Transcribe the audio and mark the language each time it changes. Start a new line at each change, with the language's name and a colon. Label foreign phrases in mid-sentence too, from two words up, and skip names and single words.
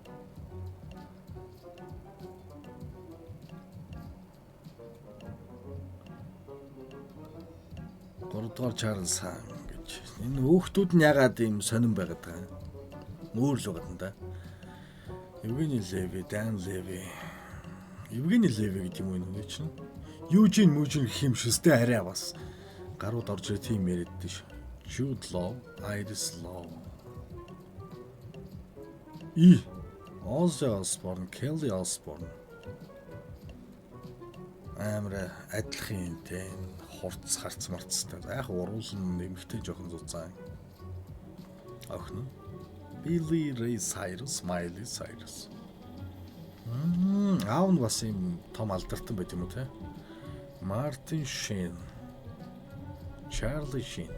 Mongolian: Гуравдугаар Чарльз хаан гэж. Энэ хүүхдүүд нь ягаад ийм сонирн байгаад байгаа юм? Мөр л байгаа юм да. Евгений Леви, Dan Levy. Евгений Леви гэдэг юм уу чинь? Юужин гэх юм шүстэй арай бас гарууд орж ирэх тийм яриад ш. Jude Law, Iris Law. Ozzy Osbourne, Kelly Osbourne. Амра адилхан те хурц харц марцтай. Яг уруулан нэмэгтэй жоохон зузаан. Охин. Billy Ray Cyrus, Miley Cyrus. Аав нь бас юм том алдартай байт юм уу те? Martin Sheen. Charlie Sheen.